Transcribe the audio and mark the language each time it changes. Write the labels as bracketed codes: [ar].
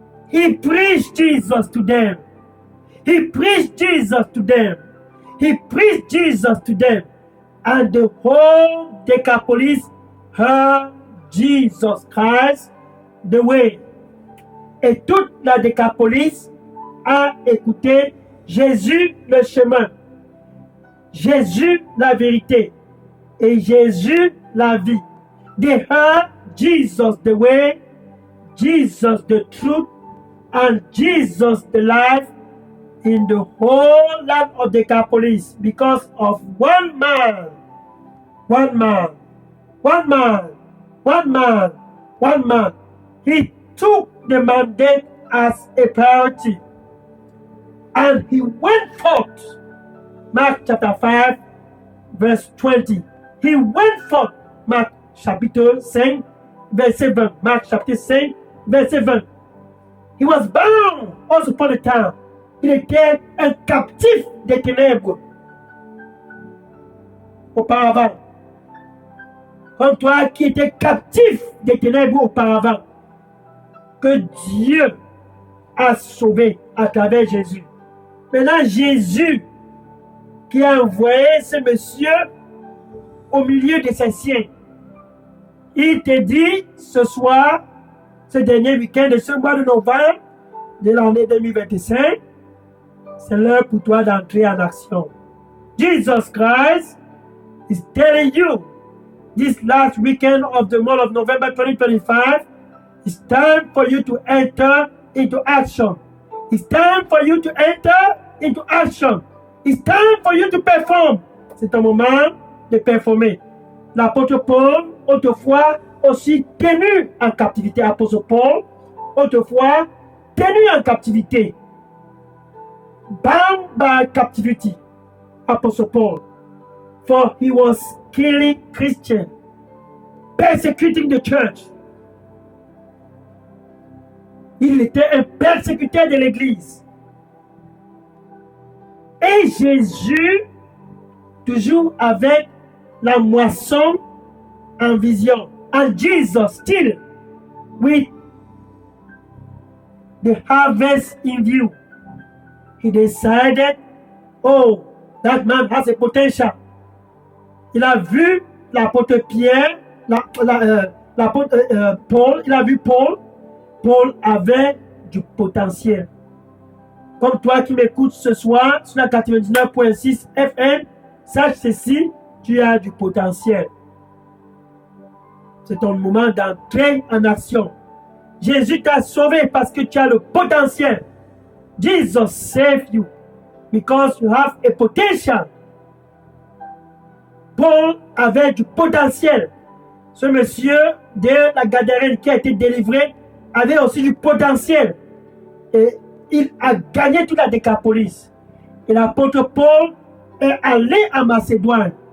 [en] He preached Jesus to them. He preached Jesus to them. He preached Jesus to them. And the whole Decapolis heard Jesus Christ the way. [fr] Et toute la Décapolis a écouté Jésus le chemin, Jésus la vérité et Jésus la vie. [en] They heard Jesus the way, Jesus the truth, and Jesus the life in the whole land of Decapolis because of one man. One man, one man, one man, one man. He took the mandate as a priority and he went forth. Marc chapter 5, verse 20. He went forth. [fr] Marc chapitre 5, verset 20. Marc chapitre 5, verset 20. [en] He was bound once upon a time. [fr] Il était un captif des ténèbres. Auparavant. Comme toi qui étais captif des ténèbres auparavant, que Dieu a sauvé à travers Jésus. Maintenant, Jésus qui a envoyé ce monsieur au milieu de ses siens, il te dit ce soir, ce dernier week-end de ce mois de novembre de l'année 2025, c'est l'heure pour toi d'entrer en action. [en] Jesus Christ is telling you this last weekend of the month of November 2025, it's time for you to enter into action. It's time for you to enter into action. It's time for you to perform. [fr] C'est un moment de performer. L'apôtre Paul, autrefois aussi tenu en captivité. Apôtre Paul, autrefois tenu en captivité. [en] Bound by captivity. Apostle Paul. For he was killing Christians, persecuting the church. [fr] Il était un persécuteur de l'Église. Et Jésus, toujours avec la moisson en vision. [en] And Jesus still with the harvest in view. He decided, oh, that man has a potential. [fr] Il a vu l'apôtre Pierre, l'apôtre Paul, il a vu Paul. Paul avait du potentiel. Comme toi qui m'écoutes ce soir sur la 99.6 FM, sache ceci, tu as du potentiel. C'est ton moment d'entrer en action. Jésus t'a sauvé parce que tu as le potentiel. [en] Jesus saved you because you have a potential. [fr] Paul avait du potentiel. Ce monsieur de la Gadarène qui a été délivré avait aussi du potentiel. Et il a gagné toute la Décapolis. Et l'apôtre Paul est allé en Macédoine.